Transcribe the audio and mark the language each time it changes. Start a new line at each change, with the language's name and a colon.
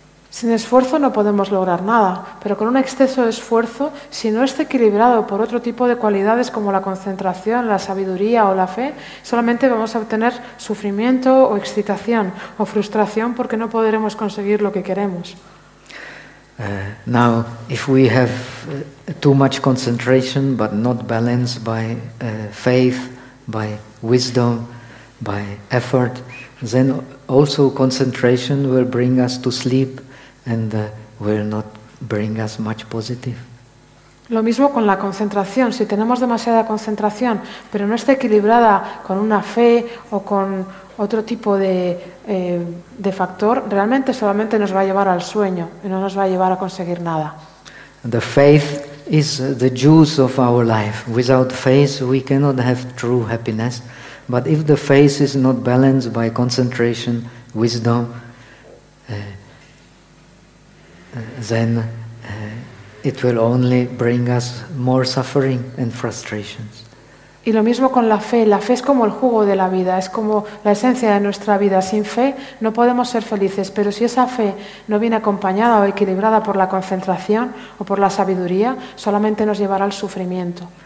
Spanish: Sin esfuerzo no podemos lograr nada, pero con un exceso de esfuerzo, si no está equilibrado por otro tipo de cualidades como la concentración, la sabiduría o la fe, solamente vamos a obtener sufrimiento o excitación o frustración porque no podremos conseguir lo que queremos.
English: Now, if we have too much concentration but not balanced by faith, by wisdom, by effort, then also concentration will bring us to sleep. And will not bring us much positive.
Spanish: Lo mismo con la concentración. Si tenemos demasiada concentración, pero no está equilibrada con una fe o con otro tipo de factor, realmente solamente nos va a llevar al sueño y no nos va a llevar a conseguir nada.
English: The faith is the juice of our life. Without faith, we cannot have true happiness. But if the faith is not balanced by concentration, wisdom, then it will only bring us more suffering and frustrations.
Spanish: Y lo mismo con la fe. La fe es como el jugo de la vida, es como la esencia de nuestra vida. Sin fe no podemos ser felices, pero si esa fe no viene acompañada o equilibrada por la concentración o por la sabiduría, solamente nos llevará al sufrimiento.